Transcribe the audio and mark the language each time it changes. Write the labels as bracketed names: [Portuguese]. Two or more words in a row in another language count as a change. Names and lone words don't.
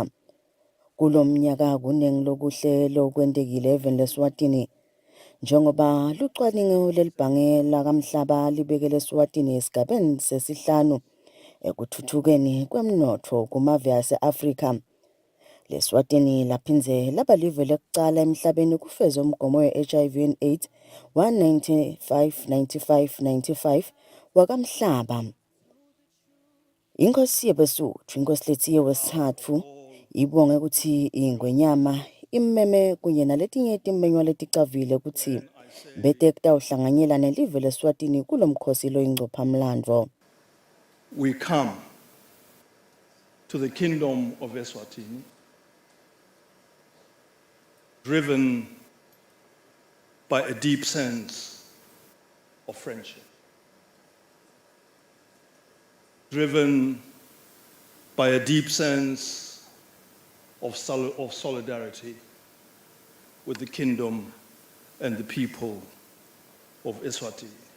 [Swati] Kulo mnyaka kuningi lokuhle lokwentekile even leSwatini, njengoba lucwaningo lelibhange lakamhlaba libekele eSwatini esigabeni sesihlanu ekuthuthukeni kwemnotho kumave ase-Afrika. LeSwatini laphindze laba live lekucala emhlabeni kufeza umgomo we- [English] HIV and AIDS [Swati] wa-95 wakamhlaba. Inkosi yebesuthu inkosi lethiye wesithathu ibonge ukuthi ingwenyama immeme kunye naletinye timmenywa leticavile ukuthi bete kutawuhlanganyela nelive leSwatini kulo mkhosi loyingcopha mlandvo. [English] We come to the kingdom of Eswatini driven by a deep sense of friendship, driven by a deep sense of solidarity with the kingdom and the people of Eswatini.